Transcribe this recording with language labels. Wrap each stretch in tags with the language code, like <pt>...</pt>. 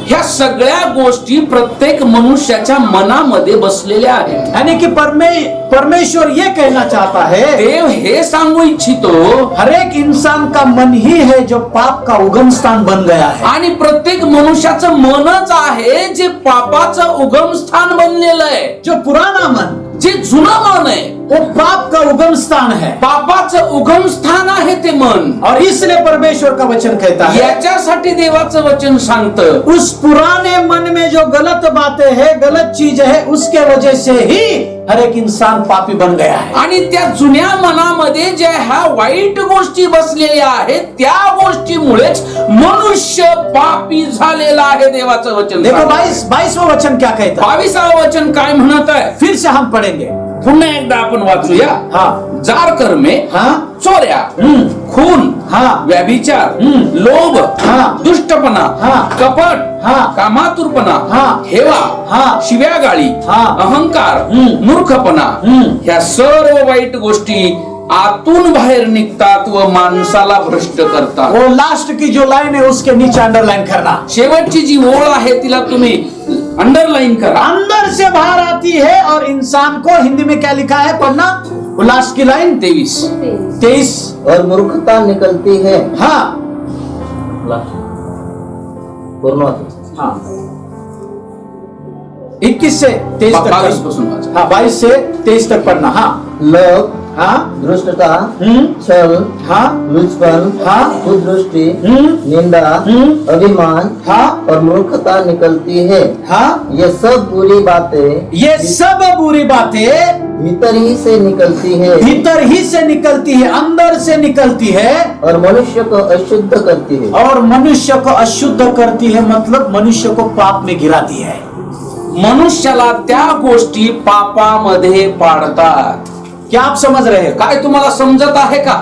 <mr>ह्या सगळ्या गोष्टी प्रत्येक मनुष्याच्या मनामध्ये बसलेल्या आहेत।</mr> <hi>यानी कि परमेश्वर ये कहना चाहता है,</hi> <mr>देव हे सांगू इच्छितो,</mr> <hi>हर एक इंसान का मन ही है जो पाप का उगम स्थान बन गया है।</hi> <mr>आणि प्रत्येक मनुष्याचं मनच आहे जे पापाचं उगम स्थान बनलेलं आहे।</mr> <hi>जो पुराना मन,</hi> <mr>जे जुनं मन आहे</mr> <hi>वो पाप का उगम स्थान है,</hi> <mr>पापाचं उगम स्थान आहे ते मन।</mr> <hi>और इसलिए परमेश्वर का वचन कहता है,</hi> <mr>याच्यासाठी देवाचं वचन सांगतं,</mr> <hi>उस पुराने मन में जो गलत बातें हैं, गलत चीज है, उसके वजह से ही हर एक इंसान पापी बन गया है।</hi> <mr>आणि त्या जुन्या मनामध्ये ज्या ह्या वाईट गोष्टी बसलेल्या आहेत, त्या गोष्टीमुळेच मनुष्य पापी झालेला आहे। देवाचं वचन</mr> <hi>देखो</hi> <mr>सांगतं।</mr> <hi>22वां वचन क्या कहता है,</hi> <mr>22वां वचन काय म्हणत आहे?</mr> <hi>फिर से हम पढ़ेंगे।</hi> <mr>पुन्हा एकदा आपण वाचूया।</mr> <hi>हाँ</hi> <mr>जार कर्मे,</mr> <hi>हाँ</hi> <mr>चोऱ्या, खून,</mr> <hi>हाँ</hi> <mr>व्यभिचार, हम्म, लोभ,</mr> <hi>हाँ,</hi> <mr>दुष्टपना,</mr> <hi>हाँ,</hi> <mr>कपट,</mr> <hi>हाँ,</hi> <mr>कामातुरपणा,</mr> <hi>हाँ,</hi> <mr>हेवा,</mr> <hi>हाँ,</hi> <mr>शिव्यागाळी,</mr> <hi>हाँ,</hi> <mr>अहंकार, हम्म, मूर्खपणा, ह्या सर्व वाईट गोष्टी आतून बाहेर निघतात व माणसाला भ्रष्ट करतात।</mr> <hi>वो लास्ट की जो लाइन है उसके नीचे अंडरलाइन करना।</hi> <mr>शेवटची जी ओळ आहे तिला तुम्ही अंडरलाइन करा।</mr> <hi>अंदर से बाहर आती है और इंसान को, हिंदी में क्या लिखा है पढ़ना, वो लास्ट की लाइन 23। और मूर्खता निकलती है। हाँ पूर्ण हाँ 21 से 23 तक 22 पढ़ना।</hi> <mr>पासून वाचा।</mr> <hi>हाँ 22 से 23 तक पढ़ना। हाँ लोभ, हाँ धृष्टता, हम्म, छल, हाँ लुचपन, हाँ, कुदृष्टि, हम्म, निंदा, अभिमान हाँ, और मूर्खता निकलती है। हाँ, ये सब बुरी बातें ये सब बुरी बातें भीतर ही से निकलती है भीतर ही से निकलती है, अंदर से निकलती है और मनुष्य को अशुद्ध करती है। और मनुष्य को अशुद्ध करती है, मतलब मनुष्य को पाप में गिराती है।</hi> <mr>मनुष्याला त्या गोष्टी पापामध्ये पाडतात।</mr> <hi>क्या आप समझ रहे हैं?</hi> <mr>काय तुम्हाला समजत आहे का?</mr>